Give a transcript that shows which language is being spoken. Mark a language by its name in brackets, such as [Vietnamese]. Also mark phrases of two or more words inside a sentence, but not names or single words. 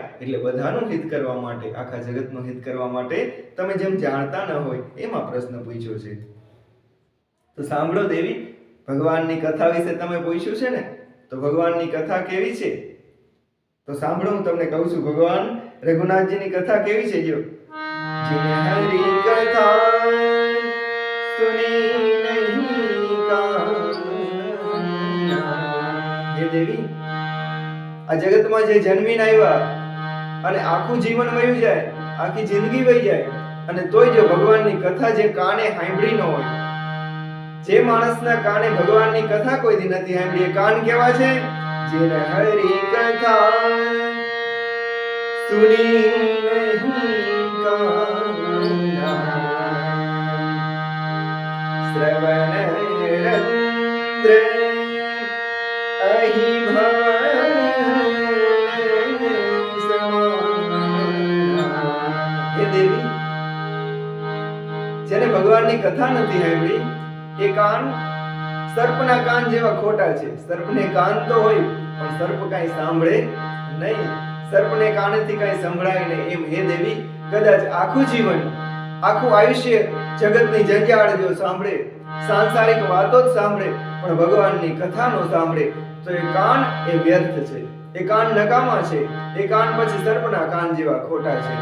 [Gujarati] એટલે બધાનું હિત કરવા માટે, આખા જગતનું હિત કરવા માટે તમે જેમ જાણતા ન હોય એમાં પ્રશ્ન પૂછ્યો છે. તો સાંભળો દેવી, ભગવાનની કથા વિશે તમે પૂછ્યું છે ને, તો ભગવાનની કથા કેવી છે તો સાંભળો, હું તમને કહું છું. ભગવાન રઘુનાથજીની કથા કેવી છે? જો, [Awadhi] जिन हरि कथा सुनी नहीं काना. [Gujarati] હે દેવી, આ જગતમાં જે જન્મીને આવ્યા અને આખું જીવન વયું જાય, આખી જિંદગી વહી જાય, અને તોય જો ભગવાનની કથા જે કાને સાંભળી ન હોય, જે માણસના કાને ભગવાનની કથા કોઈ દી નથી સાંભળી, એ કાન કેવા છે? [Awadhi] जिन हरि कथा सुनी नहीं काना, श्रवण रंद्र अहि भवन समाना. [Gujarati] હે દેવી, જેને ભગવાનની કથા નથી સાંભળી એ કાન સર્પના કાન જેવા ખોટા છે. સર્પને કાન તો હોય પણ સર્પ કાંઈ સાંભળે નહીં, સર્પને કાનેથી કાંઈ સંભળાય નહીં. એમ હે દેવી, કદાચ આખું જીવન, આખું આયુષ્ય જગતની જંજાળ જો સાંભળે, સાંસારિક વાતો જ સાંભળે, પણ ભગવાનની કથા નો સાંભળે, તો એ કાન એ વ્યર્થ છે, એ કાન નકામા છે, એ કાન પછી સર્પના કાન જેવા ખોટા છે.